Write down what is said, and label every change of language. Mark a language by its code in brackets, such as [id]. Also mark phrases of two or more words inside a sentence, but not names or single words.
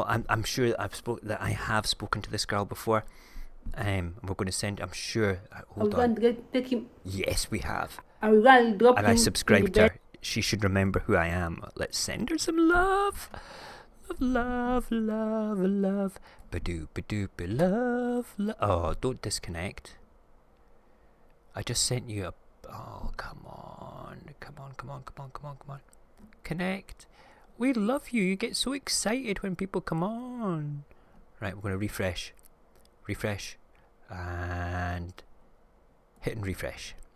[en] I'm sure that I have spoken to this girl before. We're going to send... I'm sure... Hold on. Take him. Yes, we have. I will drop And him I in subscribed the her. bed. She should remember who I am. Let's send her some love. Love, love, love. Ba-doo, ba-doo, ba-love, love. Oh, don't disconnect. I just sent you a... Oh, come on. Come on, come on, come on, come on, come on. Connect. We love you. You get so excited when people come on. Right, we're going to refresh. Refresh. And... hit and refresh.